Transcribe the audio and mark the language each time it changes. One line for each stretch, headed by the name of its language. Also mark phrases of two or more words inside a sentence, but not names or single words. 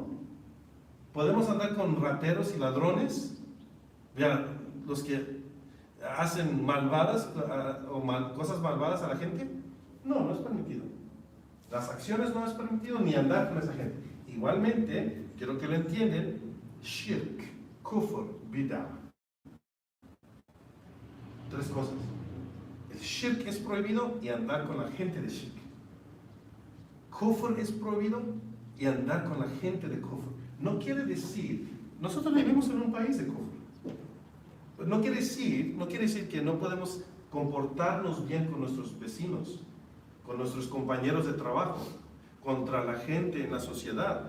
Spanish: ¿Podemos andar con rateros y ladrones? Los que hacen malvadas o cosas malvadas a la gente. No es permitido. Las acciones no es permitido ni andar con esa gente. Igualmente, quiero que lo entiendan,
Arabic: شرك، كفر، بدعة.
Spanish: Tres cosas. El shirk es prohibido y andar con la gente de shirk. Kufr es prohibido y andar con la gente de kufr. No quiere decir, nosotros vivimos en un país de kufr. No quiere decir que no podemos comportarnos bien con nuestros vecinos, con nuestros compañeros de trabajo, contra la gente en la sociedad.